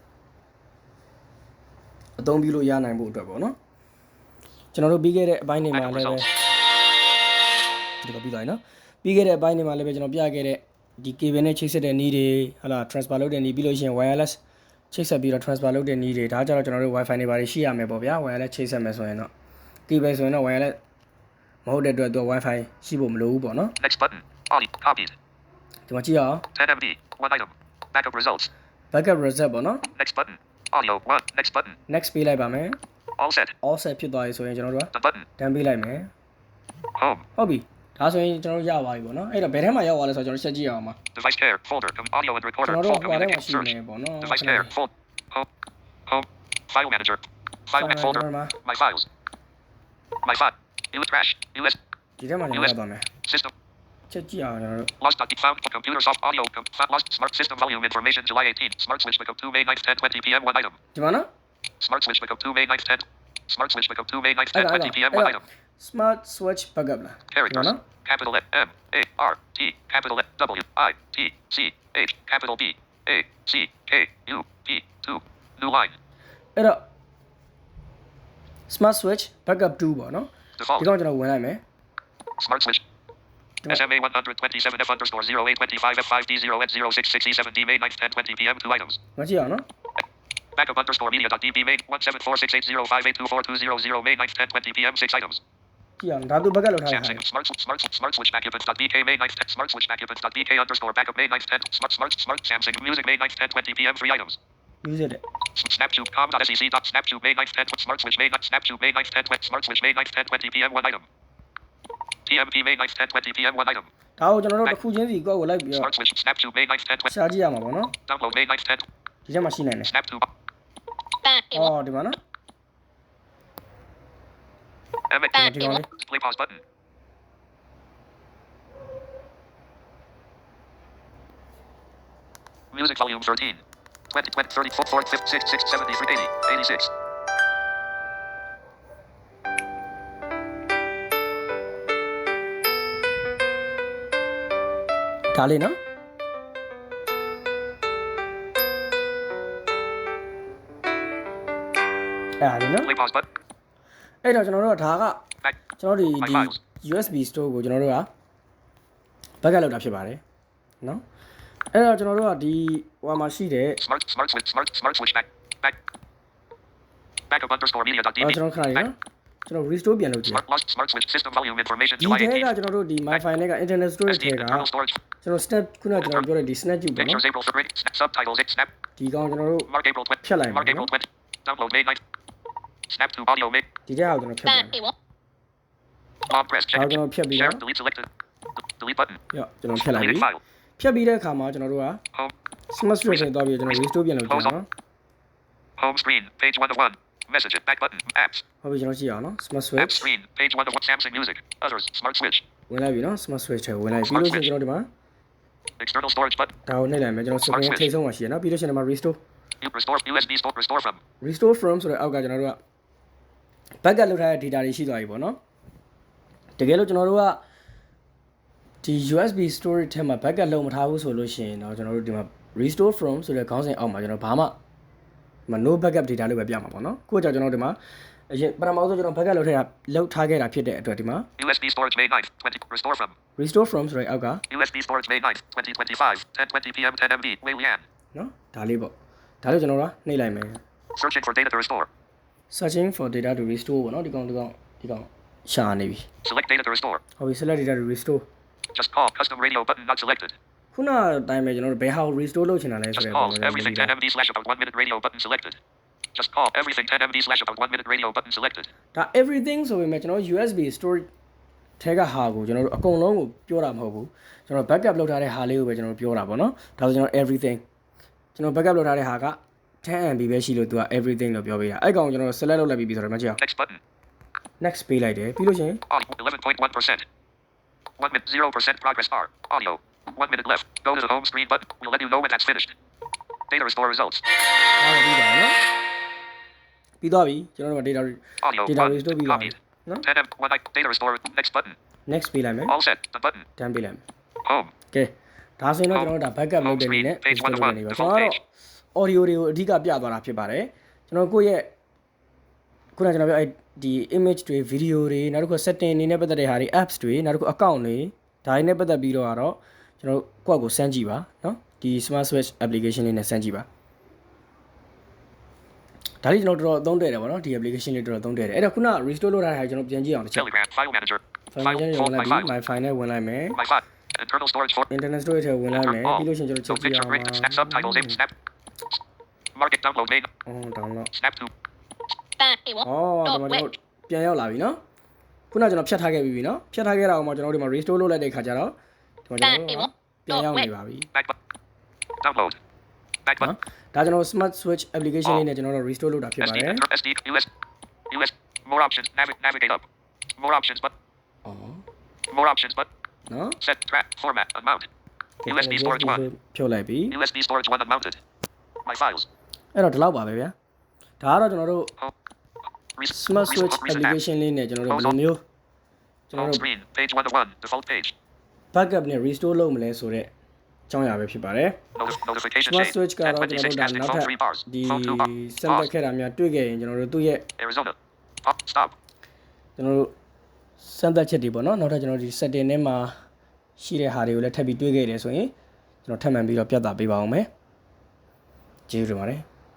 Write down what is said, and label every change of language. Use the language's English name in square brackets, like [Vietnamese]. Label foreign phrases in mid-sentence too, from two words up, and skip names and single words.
[Burmese] အသုံးပြုလို့ရနိုင်ဖို့အတွက်ပေါ့နော်ကျွန်တော်တို့ပြီးခဲ့တဲ့အပိုင်းတွေမှာလည်းပဲဒီလိုပြီးသွားပြီနော်ပြီးခဲ့တဲ့အပိုင်းတွေမှာလည်းပဲကျွန်တော်ပြခဲ့တဲ့ဒီ cable နဲ့ချိတ်ဆက်တဲ့နည်းတွေဟလာ transfer လုပ်တဲ့နည်းပြီးလို့ရှိရင် wireless ချိတ်ဆက်ပြီးတော့ transfer လုပ်တဲ့နည်းတွေဒါကြတော့ကျွန်တော်တို့ Wi-Fi တွေပါရှိရမယ်ပေါ့ဗျာ wireless ချိတ်ဆက်မယ်ဆိုရင်တော့ cable ဆိုရင်တော့ wireless မဟုတ်တဲ့အတွက်သူက Wi-Fi ရှိဖို့မလိုဘူးပေါ့နော် [English] Next button. Audio. Copied. [Burmese] ဒီမှာကြည့်အောင် [English] 10 MB. 1 item. Backup results. backup reset [Burmese] ပေါ့နော် [English] Next button. Audio. 1. Next button. [Burmese] next ပေးလိုက်ပါမယ် [English] All set. all set [Burmese] ဖြစ်သွားပြီဆိုရင်ကျွန်တော်တို့က [English] The button. [Burmese] တန်းပေးလိုက်မယ် Home. ဟုတ်ပြီဒါဆိုရင်ကျွန်တော်တို့ရပါပြီပေါ့နော်အဲ့တော့ဘယ်ထဲမှာရောက်သွားလဲဆိုတော့ကျွန်တော်ချက်ကြည့်အောင်ပါ Device pair. Folder. Audio and ကျွ recorder. န်တော်တို့ Full ဟိုထဲမှာ communicate ရှိ search. နေပေါ့နော် [English] Device pair. Full. Home. File manager. File and folder. My files. My file. US trash. US. [Burmese] ဒီထဲမှာကျွန်တော်ရပါမယ် System. ချက်ကြည့်အောင်ကျွန်တော်တို့ [English] Lost found computer soft audio lost smart system volume information July 18. Smart switch pickup 2 May 9th 10:20 p.m. one item. [Burmese] ဒီမှာနော် [English] Smart switch pickup 2 May 9th 10. Smart switch pickup 2 May 9th 10:20 p.m. one item. smart switch backup [Burmese] လားဒီမှာ Characters. နော် [English] Capital M A R T capital F W I T C H capital B A C K U P 2 new line. [Burmese] အဲ့တော့ [English] smart switch backup 2 [Burmese] ပေါ့နော် Default. ဒီကောင်ကျွန်တော်ဝင်လိုက်မယ် [English] Smart switch. SMA 127 F underscore 0825 F5 D0 F 0667 D May 9th 10:20 p.m. two items. [Burmese] မကြည့်အောင်နော် [English] Backup underscore media.db May 1746805824200 May 9th 10:20 p.m. six items. [Burmese] ကြည့်အောင်ဒါသူ backup လုပ်ထားတာ [English] Samsung smart switch backup.bk May 9th 10 smart switch backup.bk underscore backup May 9th 10 smart Samsung music May 9th 10:20 p.m. three items. [Burmese] music တဲ့ [English] Snaptube com.sec.snaptube May 9th 10 smart switch May 9th Snaptube May 9th 10 smart switch May 9th 10:20 p.m. one item. TMP May 9th 10:20 p.m. one item. [Burmese] ဒါကိုကျွန်တော်တို့တစ်ခုချင်းစီကိုယ့်ကိုလိုက်ပြီးတော့ [English] Smart switch Snaptube May 9th 10:20 [Burmese] ရှာကြည့်ရမှာပေါ့နော် [English] download May 9th 10 [Burmese] ဒီချက်မှာရှိနိုင်တယ် Snaptube အော်ဒီမှာနော် ဒီကောင်လေး [English] play pause button. Music volume 13. 20, 34, 46, 73, 80, 86. [Burmese] ဒါလေးနော်အဲ့ဒါလေးနော် [English] Play pause button. [Burmese] အဲ့တော့ကျွန်တော်တို့ကဒါက Back. ကျွန်တော်ဒီ [English] USB store [Burmese] ကိုကျွန်တော်တို့က backup လုပ်တာဖြစ်ပါတယ်နော်အဲ့တော့ကျွန်တော်တို့ကဒီဟိုမှာရှိတဲ့ [English] Smart switch back. Backup underscore media.db. [Burmese] ကျွန်တော်ခဏလေးနော်ကျွန်တော် restore ပြန်လုပ်ကြည့် [English] Smart switch system volume information [Burmese] ဒီ July ထဲက 18. ကျွန်တော်တို့ဒီ MiFi နဲ့က [English] internet storage [Burmese] SD ထဲက [English] internal storage. [Burmese] ကျွန်တော် snap ခုနကကျွန်တော်ပြောတဲ့ဒီ snap ကြည့်ပေါ့နော် [English] Pictures April 3. Subtitles snap. [Burmese] ဒီကောင်ကျွန်တော်တို့ [English] Mark April 20. [Burmese] ဖြတ်လိုက် Mark မယ် April နော် 20. [English] Download May 9th. Snap to audio May. [Burmese] ဒီထဲကကျွန်တော်ဖြတ်လိုက်မယ် [English] Long press check. [Burmese] ဒါကျွန်တော်ဖြတ်ပြီး Share တော့ [English] delete selected. Delete button. [Burmese] ရောကျွန်တော်ဖြတ်လိုက်ပြီ [English] Deleted file. [Burmese] ဖြတ်ပြီးတဲ့အခါမှာကျွန်တော်တို့က Home. [English] smart switch [Burmese] ထဲသွားပြီးကျွန်တော် restore ပြန်လုပ်ကြည့်အောင်နော် [English] Home screen. Page 1 of 1. Messages. Back button. Apps. [Burmese] ဟုတ်ပြီကျွန်တော်ကြည့်အောင်နော် smart App switch [English] screen. Page 1 of 1. Samsung Music. Others. Smart switch. [Burmese] ဝင်လိုက်ပြီနော် [English] smart switch [Burmese] ထဲဝင်လိုက်ပြီးလို့ရှိရင်ကျွန်တော်ဒီမှာ [English] External storage button. [Burmese] ဒါကိုနှိပ်လိုက်မယ်ကျွန်တော် screen ထိပ်ဆုံးမှာရှိရနော်ပြီးလို့ရှိရင်ဒီမှာ restore [English] Restore. USB store. Restore from. restore from [Burmese] ဆိုတဲ့အောက်ကကျွန်တော်တို့က backup လုပ်ထားတဲ့ data တွေရှိသွားပြီပေါ့နော်တကယ်လို့ကျွန်တော်တို့ကဒီ [English] USB storage [Burmese] ထဲမှာ backup လုပ်မထားဘူးဆိုလို့ရှိရင်တော့ကျွန်တော်တို့ဒီမှာ [English] restore from [Burmese] ဆိုတဲ့ခေါင်းစဉ်အောက်မှာကျွန်တော်ဘာမှ [English] no backup data [Burmese] လို့ပဲပြမှာပေါ့နော်ကိုကြောင့်ကျွန်တော်ဒီမှာအရင်ပထမဆုံးကျွန်တော် backup လုပ်ထားခဲ့တာဖြစ်တဲ့အတွက်ဒီမှာ [English] USB storage May 9th. 20. Restore from. restore from [Burmese] ဆိုတဲ့အောက်က [English] USB storage May 9th. 2025. 10:20 p.m. 10 MB. Waylian. [Burmese] နော်ဒါလေးပေါ့ဒါလေးကျွန်တော်ကနှိပ်လိုက်မယ် [English] Searching for data to restore. searching for data to restore [Burmese] ပေါ့နော်ဒီကောင်ရှာနေပြီ [English] Select data to restore. [Burmese] ဟုတ်ပြီ [English] select data to restore Just call. Custom radio button not selected. [Burmese] ခုနအတိုင်းပဲကျွန်တော်တို့ဘယ်ဟာကို restore လုပ်ချင်တာလဲဆို Just တဲ့ call. ပုံစံ [English] Everything 10 MB / about 1 minute radio button selected. Just call. Everything 10 MB / about 1 minute radio button selected. [Burmese] ဒါ everything ဆိုပေမဲ့ကျွန်တော် [English] USB storage [Burmese] ထဲကဟာကိုကျွန်တော်တို့အကုန်လုံးကိုပြောတာမဟုတ်ဘူးကျွန်တော် backup လုပ်ထားတဲ့ဟာလေးကိုပဲကျွန်တော်ပြောတာပေါ့နော်ဒါဆိုကျွန်တော် everything ကျွန်တော် backup လုပ်ထားတဲ့ဟာက 10 MB ပဲရှိလို့သူက everything လို့ပြောပေးတာအဲ့ကောင်ကျွန်တော် select လုပ်လိုက်ပြီဆိုတော့မကြည့်အောင် [English] Next button. [Burmese] next ပေးလိုက်တယ်ပြီးလို့ရှိရင် [English] Audio 11.1%. 1 minute 0% progress bar. Audio. 1 minute left. Go to the home screen button. We'll let you know when that's finished. Data restore results. [Burmese] ဒါပြီးပါနော်ပြီးသွားပြီကျွန်တော်တို့က data Audio. data one. restore ပြီးသွားပြီ Copied. နော် [English] 10 M. 1 night. Data restore. Next button. [Burmese] next ပေးလိုက်မယ် [English] All set. The button. [Burmese] done ပေးလိုက်မယ် Home. ကဲဒါဆိုရင်တော့ကျွန်တော်တို့ဒါ backup လုပ်တဲ့အနေနဲ့ [English] Page 1 of 1. [Burmese] နေပါ Default ကျွန်တော် page. တော့ audio တွေကိုအဓိကပြသွားတာဖြစ်ပါတယ်ကျွန်တော်ကိုယ့်ရဲ့ခုနကကျွန်တော်ပြောဒီ image တွေ video တွေနောက်တစ်ခု setting အနေနဲ့ပတ်သက်တဲ့ဟာတွေ apps တွေနောက်တစ်ခု account တွေဒါတွေနဲ့ပတ်သက်ပြီးတော့ကတော့ကျွန်တော်ကိုယ့်ကိုစမ်းကြည့်ပါเนาะဒီ [English] smart switch application [Burmese] လေးနဲ့စမ်းကြည့်ပါဒါလေးကျွန်တော်တော်တော်သုံးတယ်တယ်ဗောနော်ဒီ application လေးတော်တော်သုံးတယ်တယ်အဲ့တော့ခုန restore လုပ်ထားတဲ့ဟာကျွန်တော်ပြန်ကြည့်အောင်တစ်ချက် [English] Telegram. File manager. file manager [Burmese] ဝင်လိုက်ပြီ [English] my file [Burmese] နဲ့ဝင်လိုက်မယ် [English] My file. Internal storage for. internet storage [Burmese] ထဲဝင်လိုက်မယ်ပြီးလို့ရှိရင်ကျွန်တော်ချက်ကြည့် Picture အောင် [English] break. Snap subtitles. Snap. Mark it download May. [Burmese] download [English] Snap to. [Burmese] ဒါမှကျွန်တော်ပြန်ရောက်လာပြီနော်ခုနကျွန်တော်ဖြတ်ထားခဲ့ပြီနော်ဖြတ်ထားခဲ့တာအောင်မှကျွန်တော်တို့ဒီမှာ restore လုပ်လိုက်တဲ့ခါကျတော့ဒီမှာကျွန်တော်ပြန်ရောက်နေပါပြီ [English] Back button. Download. Back button. [Burmese] ဒါကျွန်တော် [English] smart switch application [Burmese] လေးနဲ့ကျွန်တော်တို့ restore လုပ်တာဖြစ်ပါ SD. တယ် [English] SD. US. More options. Navigate up. More options. But. [Burmese] အော် [English] More options. But. [Burmese] နော် [English] Set track format unmounted. USB storage 1. [Burmese] ဖြုတ်လိုက်ပြီ [English] USB storage 1 unmounted. My files. [Burmese] အဲ့တော့ဒီလောက်ပါပဲဗျာဒါကတော့ကျွန်တော်တို့ Home. Smart Switch [English] Recent app. [Burmese] application လေးနဲ့ကျွန်တော်တို့ဘယ်လိုမျိုးကျွန်တော် Home တို့ [English] screen. Page 101. Default page. [Burmese] backup နဲ့ restore လုပ်မလဲဆိုတော့အကြောင်းအရာပဲဖြစ်ပါတယ် Notification Smart chain. Switch ကတော့ကျွန်တော် 26 တို့ဒါ casting နောက် phone ထပ် [English] 3 bars. [Burmese] ဒီ [English] Phone 2 bar. [Burmese] စမ်းသပ်ခဲ့တာများတွေ့ခဲ့ရင်ကျွန်တော်တို့သူ့ရဲ့ [English] Arizona. Pop. Stop. [Burmese] ကျွန်တော်တို့စမ်းသပ်ချက်တွေပေါ့နော်နောက်ထပ်ကျွန်တော်တို့ဒီ setting ထဲမှာရှိတဲ့ဟာတွေကိုလည်းထပ်ပြီးတွေ့ခဲ့တယ်ဆိုရင်ကျွန်တော်ထပ်မံပြီးတော့ပြသပေးပါအောင်မယ်ကျေးဇူးတင်ပါတယ်